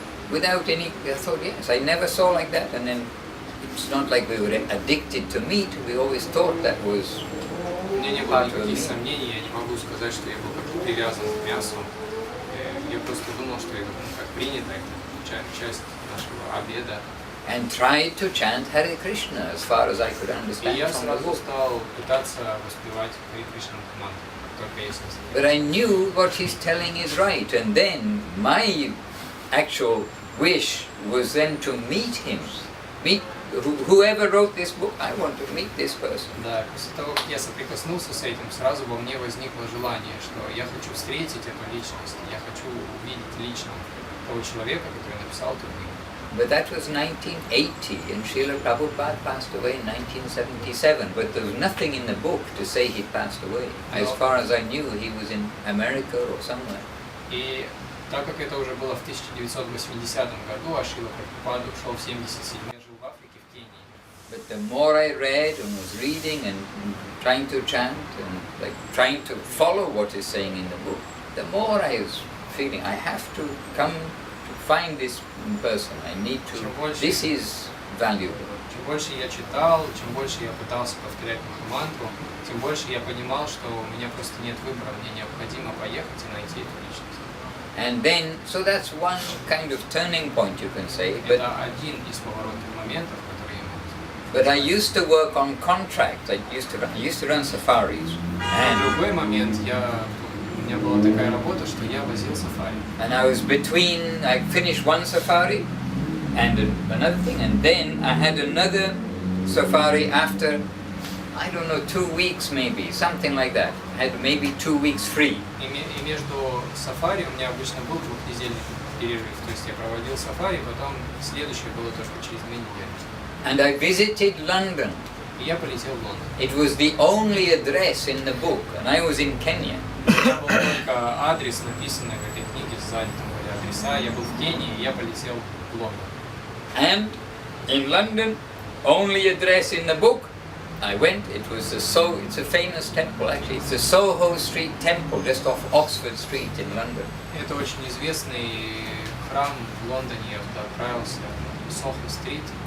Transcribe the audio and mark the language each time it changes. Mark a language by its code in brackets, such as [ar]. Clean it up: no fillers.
[en] Without any thought, yes, I never saw like that, and then it's not like we were addicted to meat, we always thought that was... [ru] У меня не было никаких сомнений, я не могу сказать, что я был как-то привязан к мясу. Я просто думал, что это как принято, это часть нашего обеда. [en] And tried to chant Hare Krishna as far as I could understand. [ru] И я сразу стал пытаться воспевать Харе Кришна мантру, только если. [en] But I knew what he's telling is right, and then my actual wish was then to meet him, meet whoever wrote this book. I want to meet this person. [ru] Да, после того, как я соприкоснулся с этим, сразу во мне возникло желание, что я хочу встретить эту личность, я хочу увидеть лично того человека, который написал эту книгу. [en] But that was 1980, and Srila Prabhupada passed away in 1977. But there was nothing in the book to say he passed away. As far as I knew, he was in America or somewhere. [ru] И так как это уже было в 1980 году, а Шрила Прабхупада ушел в 77-м, жил в Африке, в Кении. [en] But the more I read and was reading and trying to chant and like trying to follow what is saying in the book, the more I was feeling I have to come to find this person. I need to. This is valuable. [ru] Чем больше я читал, чем больше я пытался повторять Махамантру, тем больше я понимал, что у меня просто нет выбора, мне необходимо поехать и найти эту личность. [en] And then, so that's one kind of turning point, you can say. [ru] Это один из поворотных моментов, которые я могу сказать. [en] But I used to work on contracts. I used to run safaris. [ru] And в другой момент у меня была такая работа, что я возил сафари. [en] And I was between, I finished one safari and another thing, and then I had another safari after, I don't know, 2 weeks maybe, something like that. I had maybe 2 weeks free. [ru] И между сафари у меня обычно был двухнедельный перерыв, то есть я проводил сафари, потом следующее было только через 2 недели. [en] And I visited London. [ru] И я полетел в Лондон. [en] It was the only address in the book, and I was in Kenya. [ru] Там был только адрес, написанный в этой книге, сзади там были адреса. Я был в Кении, и я полетел в Лондон. [en] And in London, only address in the book, I went. It was it's a famous temple actually. It's the Soho Street Temple, just off Oxford Street in London. [ru] Это очень известный храм в Лондоне. Я туда отправился, Сохо-стрит.